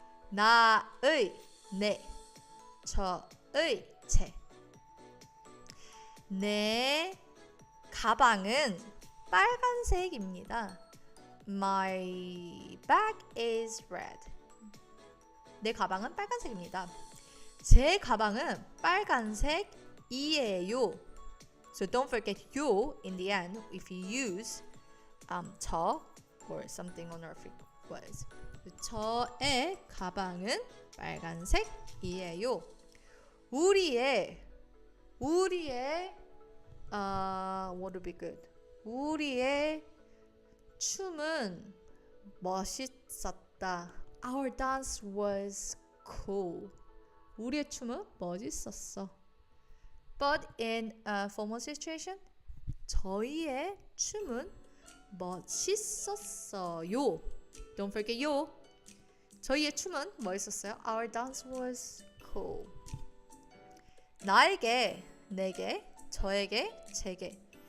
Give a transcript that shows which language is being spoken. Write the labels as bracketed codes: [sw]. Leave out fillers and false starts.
[ko] 나의 내, 저의 제. 내 가방은 빨간색입니다. [en] My bag is red. [ko] 내 가방은 빨간색입니다. 제 가방은 빨간색이에요. [en] So don't forget you in the end if you use 저 or something honorific words. [ko] 저의 가방은 빨간색이에요. [en] 우리의 what would be good? [ko] 우리의 춤은 멋있었다. [en] Our dance was cool. [ko] 우리의 춤은 멋있었어. [en] But in a formal situation, [ko] 저희의 춤은 멋있었어요. [en] Don't forget 요. [ko] 저희의 춤은 멋있었어요. [en] Our dance was cool. [ko] 나에게, 내게, 저에게, 제게.